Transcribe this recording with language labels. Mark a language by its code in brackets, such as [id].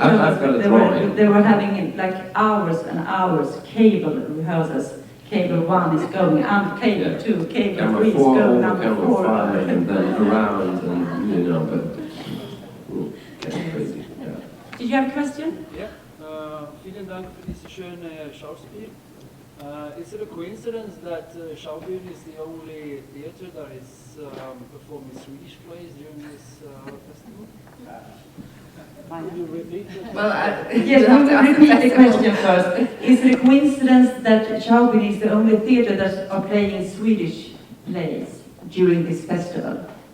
[en] I've got a drawing. they were having like hours and hours cable rehearsals. Cable 1 is going, and cable 2, cable Camera 3 is 4, going, number camera 4. 5, and then around, and you know, but getting crazy. Yeah. Did you have a question? Yeah. [de] Vielen Dank für dieses schöne Schauspiel. [en] Is it a coincidence that Schaubühne is the only theater that is performing Swedish plays during this festival? Could you repeat that? Well, Yes, we will repeat the question first. Is it a coincidence that Schaubühne is the only theater that are playing Swedish plays during this festival?